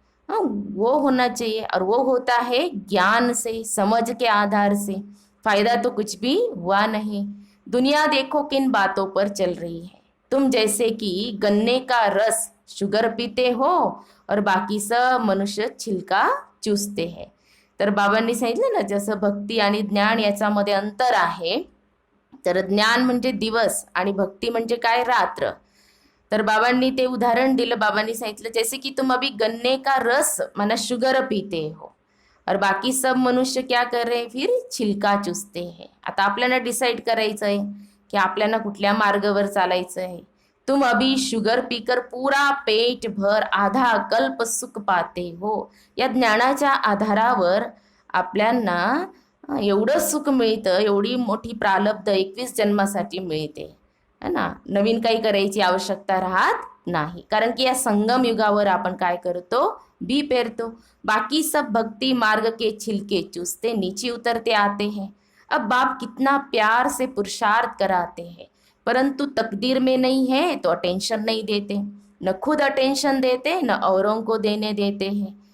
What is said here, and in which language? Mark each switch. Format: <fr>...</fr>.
<hi>वो होना चाहिए, और वो होता है ज्ञान से, समझ के आधार से। फायदा तो कुछ भी हुआ नहीं। दुनिया देखो किन बातों पर चल रही है। तुम जैसे कि गन्ने का रस शुगर पीते हो और बाकी सब मनुष्य छिलका चूसते हैं।</hi> <mr>तर बाबांनी सांगितलं ना, जसं भक्ती आणि ज्ञान याच्यामध्ये अंतर आहे। तर ज्ञान म्हणजे दिवस आणि भक्ती म्हणजे काय? रात्र। तर बाबांनी ते उदाहरण दिलं। बाबांनी सांगितलं</mr> <hi>जैसे कि तुम अभी गन्ने का रस माना शुगर पीते हो और बाकी सब मनुष्य क्या कर रहे हैं? फिर छिलका चुसते हैं।</hi> <mr>आता आपल्याला डिसाईड करायचं आहे की आपल्याला कुठल्या मार्गावर चालायचं आहे।</mr> <hi>तुम अभी शुगर पीकर पूरा पेट भर आधा कल्प सुख पाते हो।</hi> <mr>या ज्ञानाच्या आधारावर आपल्याला एवढं सुख मिळतं, एवढी मोठी प्रारब्ध 21 जन्मासाठी मिळते, है ना। नवीन काही करायची आवश्यकता राहत नाही, कारण की या संगम युगावर आपण काय करतो? बी पेरतो।</mr> <hi>बाकी सब भक्ति मार्ग के छिलके चूसते नीचे उतरते आते हैं। अब बाप कितना प्यार से पुरुषार्थ कराते हैं, परंतु तकदीर में नहीं है तो अटेंशन नहीं देते। न खुद अटेंशन देते, न औरों को देने देते हैं।</hi>